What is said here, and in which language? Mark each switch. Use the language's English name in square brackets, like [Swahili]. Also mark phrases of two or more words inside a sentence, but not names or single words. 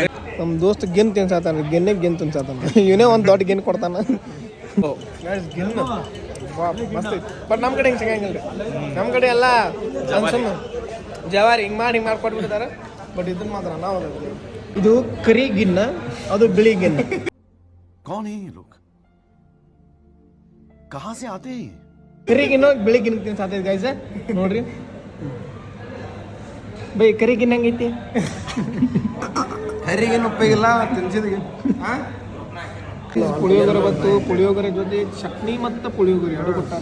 [Kannada] ನಮ್ಮ ದೋಸ್ತ್ ಗಿನ್ ತಿನ್ಸಾತಾನ, ಗಿನ್ ತಿನ್ಸಾತಾನ. ಇವನೇ ಒಂದು ದೊಡ್ಡ ಗಿನ್ ಕೊಡ್ತಾನ. ಗಿನ್ ಮಸ್ತ್ ಐತಿ. ಬಟ್ ನಮ್ಮ ಕಡೆ ಹಿಂಗೆ ಸಿಗಂಗಿಲ್ಲ. ನಮ್ಮ ಕಡೆ ಎಲ್ಲ ಸುಮ್ಮನೆ ಜವಾರಿ ಹಿಂಗೆ ಮಾಡಿ ಕೊಟ್ಬಿಡ್ತಾರೆ. ಬಟ್ ಇದನ್ನ ಮಾತ್ರ ನಾವು ಇದು ಕರಿ ಗಿನ್ನ, ಅದು ಬಿಳಿ ಗಿನ್ನ. [Hindi] कौन है ये लोग? कहां से आते हैं? [Kannada] ಕರಿ ಗಿನ್ನ ಬಿಳಿ ಗಿನ್ನ ತಿನ್ಸಾತೈತಿ ಗೈಸ್. ನೋಡ್ರಿ ಬೈ, ಕರಿ ಗಿನ್ನ ಹೆಂಗೈತಿ? ಕರಿಗೇನು ಉಪಯೋಗಿಲ್ಲ, ತಿನ್ಸಿದ್ಗೆ ಪುಳಿಯೋಗರೆ ಬಂತು. ಪುಳಿಯೋಗರೆ ಜೊತೆ ಚಟ್ನಿ ಮತ್ತು ಪುಳಿಯೋಗರೆ ಎರಡು ಕೊಟ್ಟಾರ.